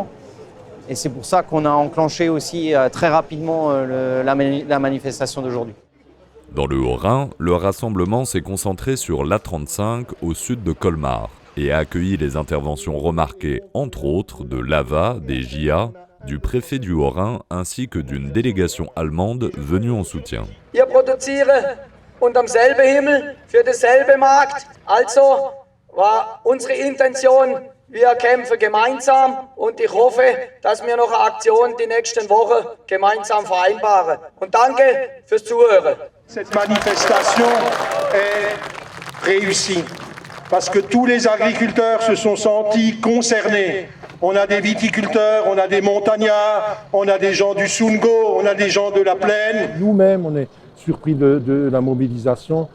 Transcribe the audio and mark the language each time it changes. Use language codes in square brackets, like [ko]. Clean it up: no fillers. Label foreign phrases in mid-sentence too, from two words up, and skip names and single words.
[fr] Et c'est pour ça qu'on a enclenché aussi très rapidement la manifestation d'aujourd'hui. Dans le Haut-Rhin, le rassemblement s'est concentré sur l'A35 au sud de Colmar et a accueilli les interventions remarquées, entre autres, de l'AVA, des JA, du préfet du Haut-Rhin ainsi que d'une délégation allemande venue en soutien. [de] Wir produzieren unterm selben Himmel für dasselbe Markt. Also war unsere Intention, Wir kämpfen gemeinsam und ich hoffe, dass wir noch eine Aktion die nächsten Wochen gemeinsam vereinbaren. Und danke fürs Zuhören. [fr] Cette manifestation est réussie parce que tous les agriculteurs se sont sentis concernés. On a des viticulteurs, on a des montagnards, on a des gens du Sungo, on a des gens de la plaine. Nous-mêmes, on est surpris de la mobilisation.